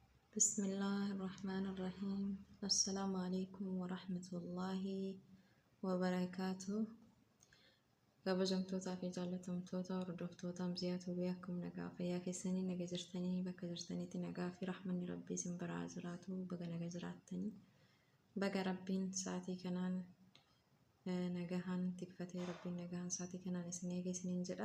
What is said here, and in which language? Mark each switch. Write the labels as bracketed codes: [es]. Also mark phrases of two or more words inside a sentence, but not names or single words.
[ar] بسم الله الرحمن الرحيم. السلام عليكم ورحمة الله وبركاته. [om] kabajamtoota fi jaallatamtoota hordoftoota Amziyaatu Biyyakum nagaa fayyaa keessanii naga jirtanii bakka jirtanitti nagaa fi rahmanni rabbii isin biraa jiraatu baga naga jiraattanii baga rabbiin sa'aatii kanaan nagahaan tikfatee rabbiin nagahaan sa'aatii kanaan isin eegesiniin jedha.